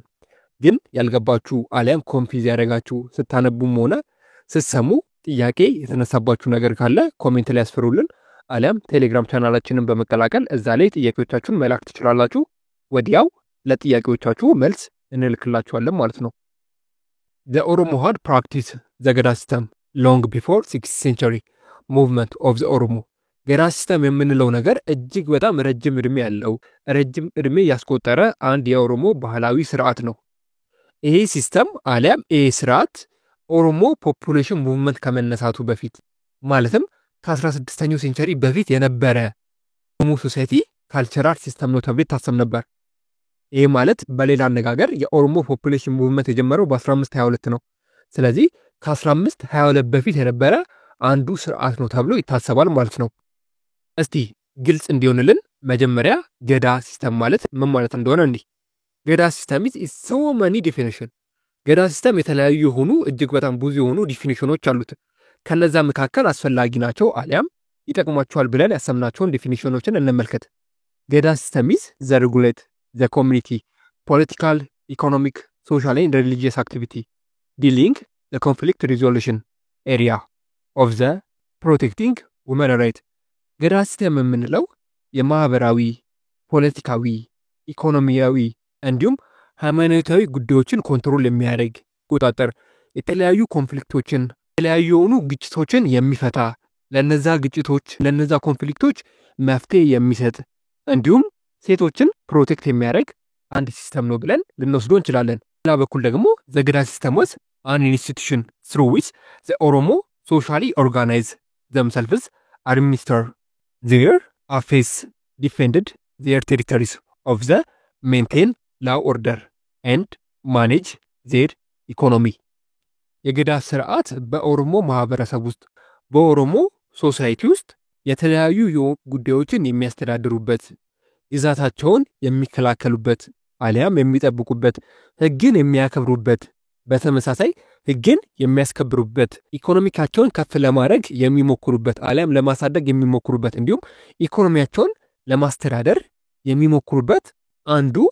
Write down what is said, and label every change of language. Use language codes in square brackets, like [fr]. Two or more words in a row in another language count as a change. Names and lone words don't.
[am] ግን ያልገባችሁ አሊያም ኮንፊዝ ያደረጋችሁ ስታነቡም ሆነ ስትሰሙ ጥያቄ የተነሳባችሁ ነገር ካለ ኮሜንት ላይ ያስፈሩልን አሊያም ቴሌግራም ቻናላችንን በመቀላቀል እዛ ላይ ጥያቄዎቻችሁን መላክ ትችላላችሁ። ወዲያው ለጥያቄዎቻችሁ መልስ እንልክላችኋለን ማለት ነው። [en] The Oromo had practiced the Gada system long before 6th century movement of the Oromo. [am] ገዳ ሲስተም የምንለው ነገር እጅግ በጣም ረጅም እድሜ ያለው ረጅም እድሜ ያስቆጠረ አንድ የኦሮሞ ባህላዊ ስርዓት ነው። ይሄ ሲስተም አሊያም ይሄ ስርዓት ኦሮሞ [en] population movement [am] ከመነሳቱ በፊት ማለትም ከ16ኛው ሴንቸሪ በፊት የነበረ ኦሮሞ [en] society cultural system [am] ነው ተብሎ ይታሰብ ነበር። ይሄ ማለት በሌላ አነጋገር የኦሮሞ [en] population movement [am] የጀመረው በ1522 ነው። ስለዚህ ከ1522 በፊት የነበረ አንዱ ስርዓት ነው ተብሎ ይታሰባል ማለት ነው። እስቲ ግልጽ እንዲሆንልን መጀመሪያ ገዳ ሲስተም ማለት ምን ማለት እንደሆነ እንዴ። ገዳ ሲስተም [en] is so many definition። [am] ገዳ ሲስተም የተለያዩ የሆኑ እጅግ በጣም ብዙ የሆኑ ዲፊኒሽኖች አሉት። ከነዛ መካከል አስፈላጊ ናቸው አሊያም ይጠቅማቸዋል ብለን ያሰምናቸውን ዲፊኒሽኖችን እንመልከት። ገዳ ሲስተም [en] is the regulate the community political economic social and religious activity dealing the conflict resolution area of the protecting women right። [am] ገዳ ሲስተም የምንለው የማህበራዊ ፖለቲካዊ ኢኮኖሚያዊ እንዲሁም ሃይማኖታዊ ጉዳዮችን ኮንትሮል የሚያደርግ ቁጥጥር የተለያዩ ኮንፍሊክቶችን የተለያዩ የሆኑ ግጭቶችን የሚፈታ ለነዛ ግጭቶች ለነዛ ኮንፍሊክቶች መፍትሄ የሚሰጥ እንዲሁም ሴቶችን ፕሮቴክት የሚያደርግ አንድ ሲስተም ነው ብለን ልንወስዶ እንችላለን። ሌላ በኩል ደግሞ [en] the ገዳ system was an institution through which the Oromo socially organize themselves, administer their affairs, defended their territories of the maintain law order and manage their economy። [am] የገዳ ስርዓት በኦሮሞ ማህበረሰብ ውስጥ በኦሮሞ ሶሳይቲ ውስጥ የተለያዩ ጉዳዮችን የሚያስተዳድሩበት ግዛታቸውን የሚከላከሉበት አሊያም የሚጠብቁበት ህግን የሚያከብሩበት በተመሳሳይ ህግን የሚያስከብሩበት ኢኮኖሚካቸውን ከፍ ለማድረግ የሚሞክሩበት አሊያም ለማሳደግ የሚሞክሩበት እንዲሁም ኢኮኖሚያቸውን ለማስተዳደር የሚሞክሩበት አንዱ